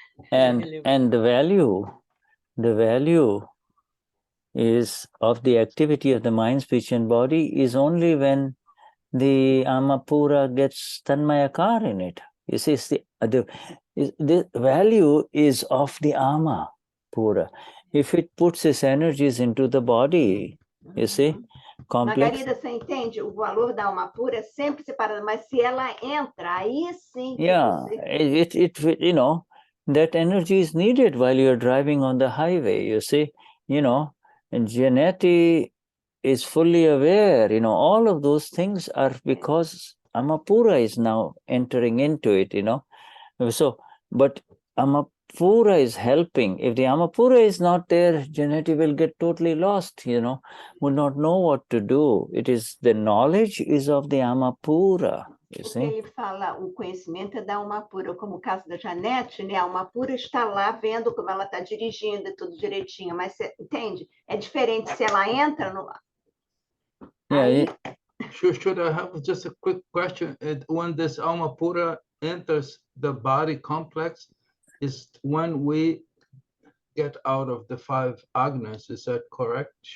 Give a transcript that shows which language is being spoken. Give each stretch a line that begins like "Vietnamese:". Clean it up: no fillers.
English: And the value is of the activity of the mind, speech, and body is only when the Amapura gets Tanmayakar in it. You see, it's the value is of the Amapura. If it puts its energies into the body, you see, complex.
Portuguese: Margarida, você entende? O valor da alma pura é sempre separado, mas se ela entra, aí sim que
English: Yeah,
Portuguese: você...
English: you know, that energy is needed while you're driving on the highway, you see, you know, and Janeti is fully aware, you know, all of those things are because Amapura is now entering into it, you know. So, but Amapura is helping. If the Amapura is not there, Janeti will get totally lost, you know, will not know what to do. It is the knowledge is of the Amapura.
Portuguese: Porque ele fala, o conhecimento é da alma pura, como o caso da Janete, né? A alma pura está lá vendo como ela está dirigindo e tudo direitinho, mas você entende? É diferente se ela entra no...
English: Yeah, Should I have just a quick question? When this alma pura enters the body complex, is when we get out of the 5 agnas, is that correct?